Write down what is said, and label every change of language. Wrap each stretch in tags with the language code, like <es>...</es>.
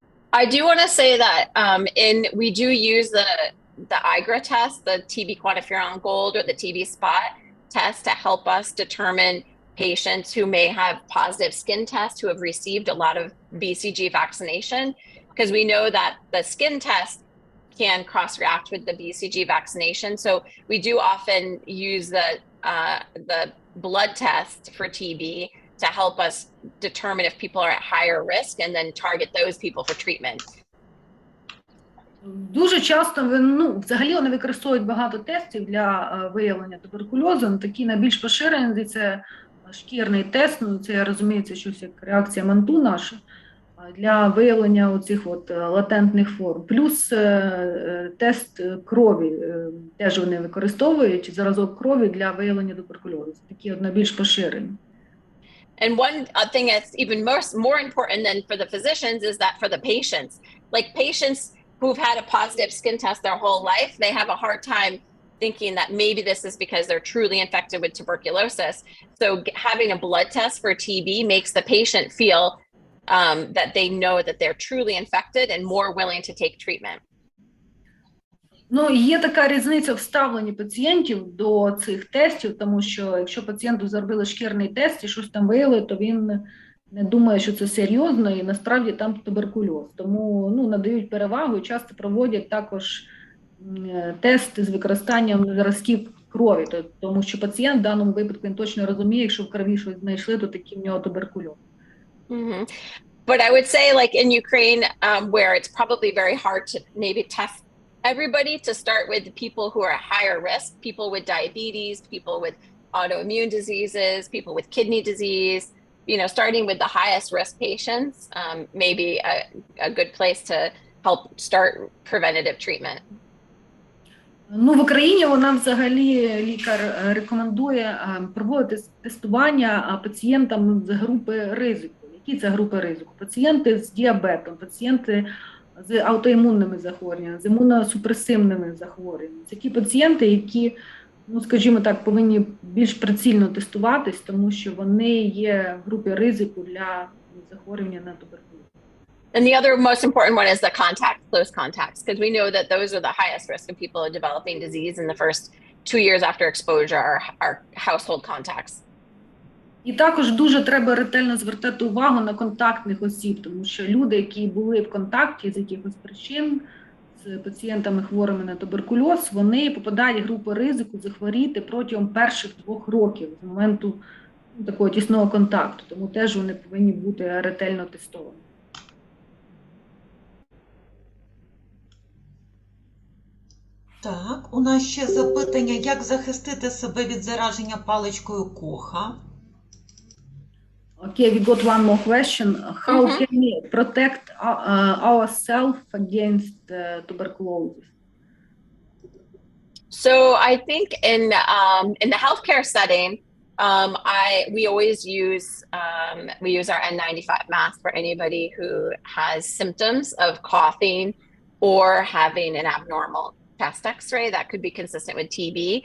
<en>I do want to say that we do use the IGRA test, the TB quantiferon gold or the TB spot test, to help us determine patients who may have positive skin tests who have received a lot of BCG vaccination, because we know that the skin test can cross-react with the BCG vaccination. So we do often use the blood test for TB to help us determine if people are at higher risk and then target those people for treatment.</en> <uk>Дуже часто взагалі вони використовують багато тестів для виявлення туберкульозу. Такі найбільш поширені – це шкірний тест, це я розумію, це щось як реакція манту наша, для виявлення оцих латентних форм. Плюс тест крові, теж вони використовують, зразок крові для виявлення туберкульозу. Такі найбільш поширені.</uk> <en>And one thing that's even more important than for the physicians is that for the patients, like patients who've had a positive skin test their whole life, they have a hard time thinking that maybe this is because they're truly infected with tuberculosis. So having a blood test for TB makes the patient feel that they know that they're truly infected and more willing to take treatment.</en> <uk>Є така різниця в ставленні пацієнтів до цих тестів, тому що якщо пацієнту зробили шкірний тест і щось там виявили, то він не думає, що це серйозно, і насправді там туберкульоз. Тому надають перевагу і часто проводять також тести з використанням зразків крові, тому що пацієнт в даному випадку він точно розуміє, якщо в крові щось знайшли, то такий в нього туберкульоз. Mm-hmm.</uk> <en>But I would say, like in Ukraine, where it's probably very hard to maybe test everybody, to start with people who are at higher risk, people with diabetes, people with autoimmune diseases, people with kidney disease, starting with the highest risk patients, may be a good place to help start preventative treatment.</en> <uk>В Україні вона взагалі, лікар рекомендує проводити тестування пацієнтам з групи ризику. Які це групи ризику? Пацієнти з діабетом, пацієнти з аутоімунними захворюваннями, з імуносупресивними захворюваннями. Це ті пацієнти, які, скажімо так, повинні більш прицільно тестуватись, тому що вони є в групі ризику для захворювання на туберкульоз.</uk> <en>And the other most important one is the close contacts, because we know that those are the highest risk of people developing disease in the first 2 years after exposure are household contacts.</en> <uk>І також дуже треба ретельно звертати увагу на контактних осіб, тому що люди, які були в контакті з якихось причин з пацієнтами хворими на туберкульоз, вони попадають в групу ризику захворіти протягом перших 2 років з моменту такого тісного контакту, тому теж вони повинні бути ретельно тестовані. Так, у нас ще запитання, як захистити себе від зараження паличкою Коха?</uk> <en>Okay, we got one more question. How can we protect ourselves against tuberculosis? So I think in the healthcare setting, we always use our N95 mask for anybody who has symptoms of coughing or having an abnormal chest X-ray that could be consistent with TB.</en>